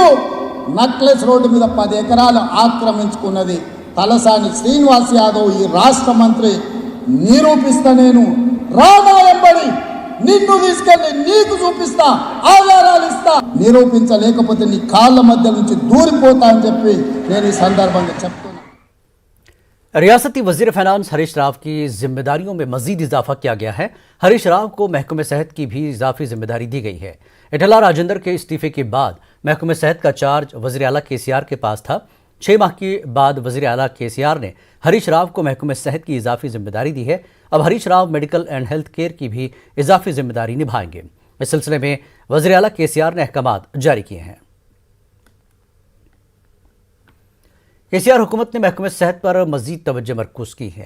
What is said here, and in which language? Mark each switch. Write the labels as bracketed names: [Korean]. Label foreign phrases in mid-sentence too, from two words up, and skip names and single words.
[Telugu] నక్లెస్ రోడ్డు మీద 10 ఎకరాలు ఆక్రమించుకున్నది తలసాని శ్రీనివాస్ యాదవ్, ఈ రాష్ట్ర మంత్రి। నిరూపిస్తా, నేను రామాయంబడి నిన్ను తీసుకెళ్ళి నీకు చూపిస్తా, ఆధారాలు ఇస్తా। నిరూపించలేకపోతే నీ కాళ్ళ మధ్య నుంచి దూరిపోతా అని చెప్పి నేను ఈ సందర్భంగా చెప్తున్నా۔ [Urdu] ریاستی وزیر فائنانس ہریش راو کی ذمہ داریوں میں مزید اضافہ کیا گیا ہے۔ ہریش راو کو محکمہ صحت کی بھی اضافی ذمہ داری دی گئی ہے۔ ایٹلا راجندر کے استعفے کے بعد محکمہ صحت کا چارج وزیر اعلیٰ KCR کے پاس تھا۔ 6 ماہ کے بعد وزیر اعلیٰ KCR نے ہریش راو کو محکمہ صحت کی اضافی ذمہ داری دی ہے. اب ہریش راو [English] medical and health care [Urdu] کی بھی اضافی ذمہ داری نبھائیں گے. اس سلسلے میں وزیر اعلیٰ KCR نے احکامات جاری کیے ہیں. KCR حکومت نے محکمہ صحت پر مزید توجہ مرکوز کی ہے.